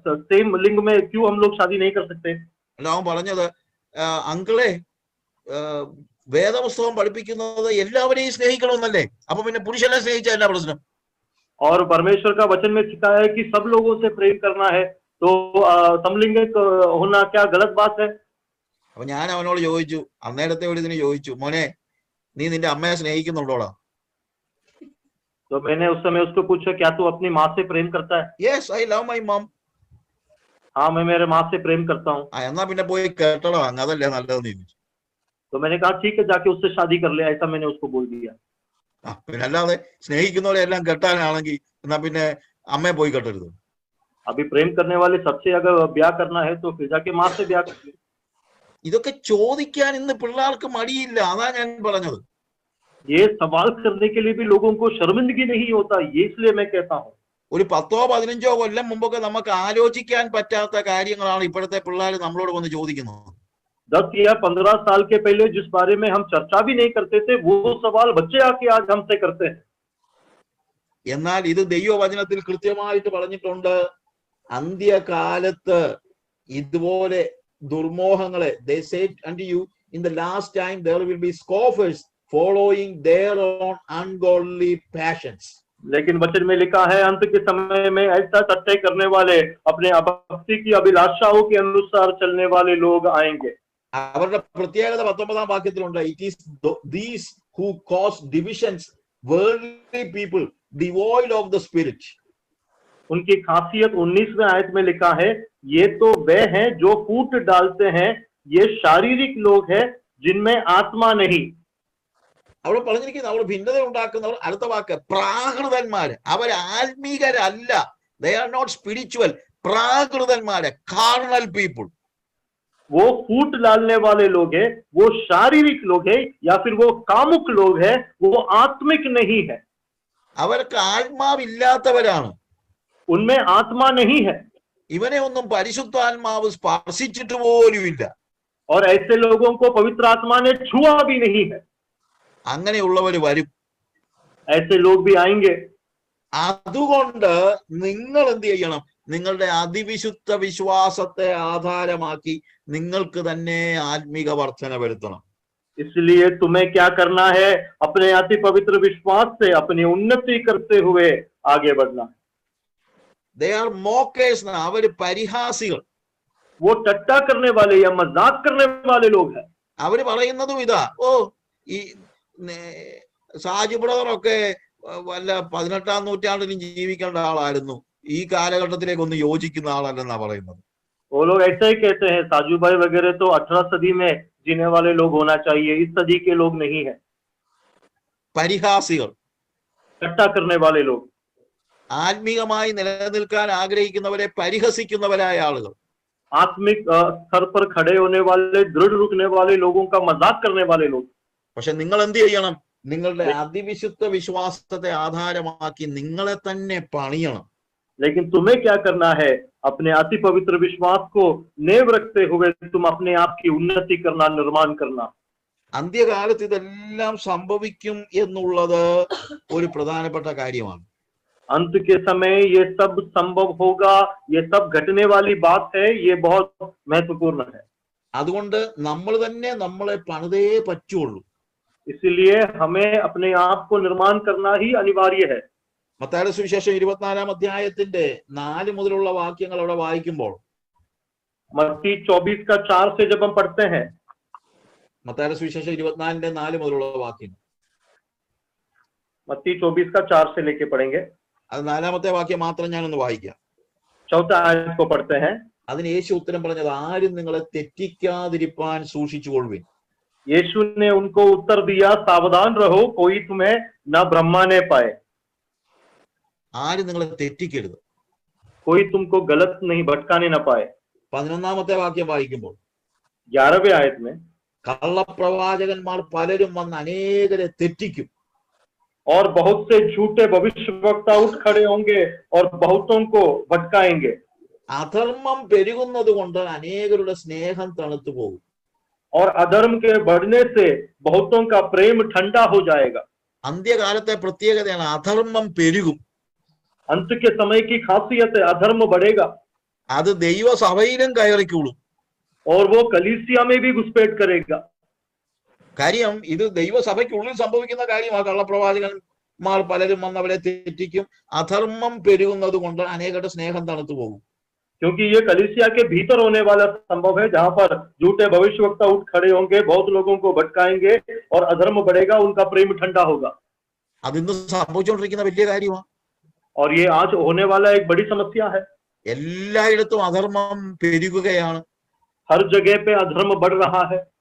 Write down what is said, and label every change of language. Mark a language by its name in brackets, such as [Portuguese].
[Hindi] Same लिंग में क्यों हम लोग शादी नहीं कर सकते? [Malayalam] അല്ല, അവൻ പറഞ്ഞത്, അങ്കിളെ, വേദപുസ്തകം പഠിപ്പിക്കുന്നത് എല്ലാവരെയും സ്നേഹിക്കണമെന്നല്ലേ, അപ്പൊ പിന്നെ പുരുഷനെ സ്നേഹിച്ചാൽ എന്നാ പ്രശ്നം? [Hindi] और परमेश्वर का वचन में सिखाया है कि सब लोगों से प्रेम करना है, तो समलिंगिक होना क्या गलत बात है? [Malayalam] അപ്പൊ ഞാൻ അവനോട് ചോദിച്ചു, അന്നേരത്തെ ഒരു ഇതിന് ചോദിച്ചു, മോനെ, നീ നിന്റെ അമ്മയെ സ്നേഹിക്കുന്നുണ്ടോടാ? [Hindi] तो मैंने उस समय उसको पूछा, क्या तू अपनी माँ से प्रेम करता है? [English] Yes, I love my mum. [Hindi] हाँ, मैं मेरे माँ से प्रेम करता हूँ. [Malayalam] എന്നാ പിന്നെ പോയി കേട്ടടോ, അങ്ങ് അതല്ലേ നല്ലതെന്ന് ചോദിച്ചു. [Hindi] तो मैंने कहा ठीक है, जाके उससे शादी कर ले, ऐसा मैंने उसको बोल दिया. [Malayalam] പിന്നെ അല്ലാതെ സ്നേഹിക്കുന്നവരെ എല്ലാം കെട്ടാനാണെങ്കിൽ എന്നാ പിന്നെ അമ്മയെ പോയി കെട്ടരുത്. [Hindi] अभी प्रेम करने वाले सबसे अगर ब्याह करना है तो फिर जाके माँ से ब्याह कर ले. [Malayalam] ഇതൊക്കെ ചോദിക്കാൻ ഇന്ന് പിള്ളേർക്ക് മടിയില്ല, അതാ ഞാൻ പറഞ്ഞത്. [Hindi] ये सवाल करने के लिए भी लोगों को शर्मिंदगी नहीं होता, ये इसलिए मैं कहता हूँ. [Malayalam] ഒരു 10-15 കൊല്ലം മുമ്പൊക്കെ നമുക്ക് ആലോചിക്കാൻ പറ്റാത്ത കാര്യങ്ങളാണ് ഇപ്പോഴത്തെ പിള്ളേർ നമ്മളോട് വന്ന് ചോദിക്കുന്നത്. [Hindi] 10 या 15 साल के पहले जिस बारे में हम चर्चा भी नहीं करते थे, वो सवाल बच्चे आके आज हमसे करते हैं. [Malayalam] എന്നാൽ ഇത് ദൈവവചനത്തിൽ കൃത്യമായിട്ട് പറഞ്ഞിട്ടുണ്ട്. അന്ത്യകാലത്ത് ഇതുപോലെ ദുർമോഹങ്ങളെ, [English] they said unto you in the last time there will be scoffers following their own ungodly passions. [Hindi] लेकिन वचन में लिखा है, अंत के समय में ऐसा टट्टे करने वाले, अपने अभक्ति की अभिलाषाओं के अनुसार चलने वाले लोग आएंगे. [Malayalam] അവരുടെ പ്രത്യേകത 19-ാം വാക്യത്തിലുണ്ട്. [English] It is these who cause divisions, worldly people devoid of the spirit. [Hindi] उनकी खासियत 19वें आयत में लिखा है, ये तो वे हैं जो फूट डालते हैं, ये शारीरिक लोग हैं जिनमें आत्मा नहीं. [Malayalam] അവിടെ പറഞ്ഞിരിക്കുന്നത് അവർ ഭിന്നത ഉണ്ടാക്കുന്നവർ. അടുത്ത വാക്ക് പ്രാകൃതന്മാര്. അവർ ആത്മീകരല്ല, [English] they are not spiritual. [Malayalam] പ്രാകൃതന്മാര്, [English] carnal people. [Hindi] वो फूट डालने वाले लोग हैं, वो शारीरिक लोग हैं, या फिर वो कामुक लोग हैं, वो आत्मिक नहीं है. [Malayalam] അവർക്ക് ആത്മാവില്ലാത്തവരാണ്. [Hindi] उनमें आत्मा नहीं है. [Malayalam] ഇവനെ ഒന്നും പരിശുദ്ധാത്മാവ് സ്പർശിച്ചിട്ട് പോലുമില്ല. [Hindi] और ऐसे लोगों को पवित्र आत्मा ने छुआ भी नहीं है. [Malayalam] അങ്ങനെയുള്ളവർ വരും. [Hindi] ऐसे लोग भी आएंगे. [Malayalam] അതുകൊണ്ട് നിങ്ങൾ എന്ത് ചെയ്യണം? നിങ്ങളുടെ അതിവിശുദ്ധ വിശ്വാസത്തെ ആധാരമാക്കി നിങ്ങൾക്ക് തന്നെ ആത്മീക വർധന വരുത്തണം. [Hindi] इसलिए तुम्हें क्या करना है? अपने अति पवित्र विश्वास से अपनी उन्नति करते हुए आगे बढ़ना। [English] They are mockers now. [Malayalam] അവര് പരിഹാസികൾ. [Hindi] वो टट्टा करने वाले या मजाक करने वाले लोग हैं। [Malayalam] അവര് പറയുന്നതും ഇതാ, ഓ ഈ സാജി ബ്രദറൊക്കെ വല്ല 18-ാം നൂറ്റാണ്ടിലും ജീവിക്കേണ്ട ആളായിരുന്നു, ഈ കാലഘട്ടത്തിലേക്ക് ഒന്ന് യോജിക്കുന്ന ആളല്ലെന്നാ പറയുന്നത്. [Hindi] वो लोग ऐसे ही कहते हैं, साजू भाई वगैरह तो 18 सदी में जीने वाले लोग होना चाहिए, इस सदी के लोग नहीं है। [Malayalam] പരിഹാസികൾ, [Hindi] टट्टा करने वाले लोग, [Malayalam] ആത്മീകമായി നിലനിൽക്കാൻ ആഗ്രഹിക്കുന്നവരെ പരിഹസിക്കുന്നവരായ ആളുകൾ. [Hindi] आत्मिक स्तर पर खड़े होने वाले, दृढ़ रुकने वाले लोगों का मजाक करने वाले लोग। [Malayalam] പക്ഷെ നിങ്ങൾ എന്ത് ചെയ്യണം? നിങ്ങളുടെ അതിവിശുദ്ധ വിശ്വാസത്തെ ആധാരമാക്കി നിങ്ങളെ തന്നെ പണിയണം. [Hindi] लेकिन तुम्हें क्या करना है? अपने अति पवित्र विश्वास को नेव रखते हुए तुम अपने आप की उन्नति करना, निर्माण करना। [Malayalam] അന്ത്യകാലത്ത് ഇതെല്ലാം സംഭവിക്കും എന്നുള്ളത് ഒരു പ്രധാനപ്പെട്ട കാര്യമാണ്. [Hindi] अंत के समय ये सब संभव होगा, ये सब घटने वाली बात है, ये बहुत महत्वपूर्ण है। [Malayalam] അതുകൊണ്ട് നമ്മൾ തന്നെ നമ്മളെ പണിതേ പറ്റുള്ളൂ. [Hindi] इसलिए हमें अपने आप को निर्माण करना ही अनिवार्य है। [Malayalam] മത്തായിയുടെ സുവിശേഷം 24-ാം അധ്യായത്തിന്റെ 4 മുതലുള്ള വാക്യങ്ങൾ അവിടെ വായിക്കുമ്പോൾ, [Hindi] मत्ती 24 का 4 से जब हम पढ़ते हैं, [Malayalam] മത്തായിയുടെ സുവിശേഷം 24-ന്റെ 4 മുതലുള്ള വാക്യം, [Hindi] मत्ती 24 का 4 से लेके पढ़ेंगे। [Malayalam] അത് 4-ാമത്തെ വാക്യം മാത്രം ഞാനൊന്ന് വായിക്കാം. [Hindi] चौथा आयत को पढ़ते हैं। [Malayalam] അതിന് യേശു ഉത്തരം പറഞ്ഞത്, ആരും നിങ്ങളെ തെറ്റിക്കാതിരിപ്പാൻ സൂക്ഷിച്ചുകൊള്ളുവിൻ. [Hindi] यीशु ने उनको उत्तर दिया, सावधान रहो, कोई तुम्हें न भ्रमाने पाए। [Malayalam] ആരും നിങ്ങളെ തെറ്റിക്കരുത്. [Hindi] कोई तुमको गलत नहीं भटकाने न पाए। [Malayalam] 11-ാമത്തെ വാക്യം വായിക്കുമ്പോൾ, [Hindi] 11वें आयत में, [Malayalam] കള്ളപ്രവാചകന്മാർ പലരും വന്ന് അനേകരെ തെറ്റിക്കും. [Hindi] और बहुत से झूठे भविष्यवक्ता उठ खड़े होंगे और बहुतों को भटकाएंगे। [Malayalam] അധർമ്മം പെരുകുന്നത് കൊണ്ട് അനേകരുടെ സ്നേഹം തണുത്തു പോകും. [Hindi] और अधर्म के बढ़ने से बहुतों का प्रेम ठंडा हो जाएगा। [Malayalam] അന്ത്യകാലത്തെ പ്രത്യേകതയാണ് അധർമ്മം പെരുകും. [Hindi] अंत के समय की खासियत है, अधर्म बढ़ेगा [Malayalam] അത് ദൈവസഭയിലും കയറിക്കൂടും. [Hindi] और वो कलीसिया में भी घुसपैठ करेगा। [Malayalam] കാര്യം ഇത് ദൈവസഭയ്ക്കുള്ളിൽ സംഭവിക്കുന്ന കാര്യമാണ്. കള്ളപ്രവാചകന്മാർ പലരും വന്ന് അവരെ തെറ്റിക്കും. അധർമ്മം പെരുകുന്നത് കൊണ്ട് അനേകരുടെ സ്നേഹം തണുത്തു പോകും. [Hindi] क्योंकि ये कलीसिया के भीतर होने वाला संभव है, जहां पर झूठे भविष्यवक्ता उठ खड़े होंगे, बहुत लोगों को भटकाएंगे और अधर्म बढ़ेगा, उनका प्रेम ठंडा होगा। [Malayalam] അതിന്ന് സംഭവിച്ചുകൊണ്ടിരിക്കുന്ന വലിയ കാര്യമാണ്. [Hindi] और ये आज होने वाला एक बड़ी समस्या है। [Malayalam] എല്ലായിടത്തും അധർമ്മം പെരുകുകയാണ്. [Hindi] हर जगह पे अधर्म बढ़ रहा है